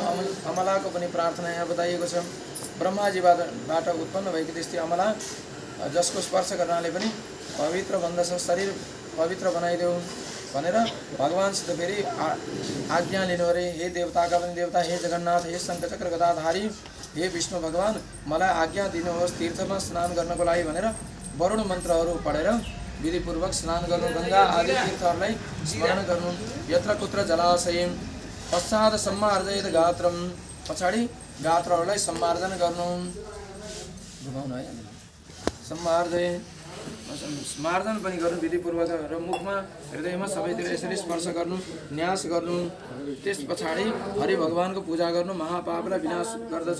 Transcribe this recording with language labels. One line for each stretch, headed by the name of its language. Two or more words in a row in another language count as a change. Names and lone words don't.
Nepali: अमलाको पनि प्रार्थना यहाँ बताइएको छ। ब्रह्माजीबाट उत्पन्न भएको त्यस्तै अमला जसको स्पर्श गर्नाले पनि पवित्र बन्दछ, शरीर पवित्र बनाइदेऊ भनेर भगवानसित फेरि आज्ञा लिनु अरे। हे देवताका पनि देवता, हे जगन्नाथ, हे शङ्खचक्र गदाधारी, हे विष्णु भगवान मलाई आज्ञा दिनुहोस् तीर्थमा स्नान गर्नको लागि भनेर वरुण मन्त्रहरू पढेर विधिपूर्वक स्नान गर्नु, गङ्गा आदि तीर्थहरूलाई स्मरण गर्नु।
Sanskrit: यत्र कुत्र जलाशय पश्चात सम्मार्जयत गात्रम,
Nepali: पछाडि गात्रहरूलाई सम्मार्जन गर्नु, घुमाउनु है, स्मार्जन पनि गर्नु विधिपूर्वक र मुखमा हृदयमा सबैतिर यसरी स्पर्श गर्नु, न्यास गर्नु। त्यस पछाडि हरि भगवानको पूजा गर्नु महापापलाई विनाश गर्दछ।